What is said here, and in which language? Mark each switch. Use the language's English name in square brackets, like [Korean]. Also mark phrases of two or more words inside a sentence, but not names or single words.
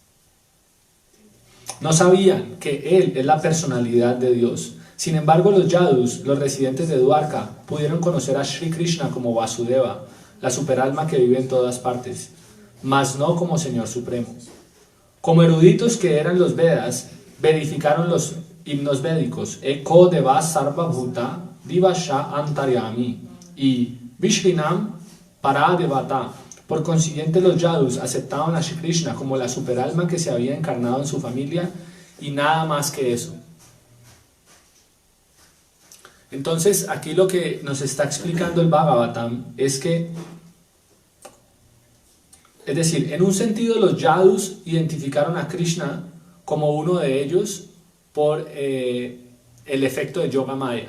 [Spanish] No sabían que Él es la personalidad de Dios. Sin embargo, los Yadus, los residentes de Dwarka, pudieron conocer a Sri Krishna como Vasudeva, la superalma que vive en todas partes, mas no como Señor Supremo. Como eruditos que eran los Vedas, verificaron los himnos védicos, [Sanskrit] Eko Deva Sarva Bhuta Divasha Antaryami y Vishrinam Paradevata. [Spanish] Por consiguiente, los Yadus aceptaban a Shri Krishna como la superalma que se había encarnado en su familia y nada más que eso. Entonces, aquí lo que nos está explicando el Bhagavatam es que, es decir, en un sentido los Yadus identificaron a Krishna como uno de ellos por el efecto de Yoga Maya.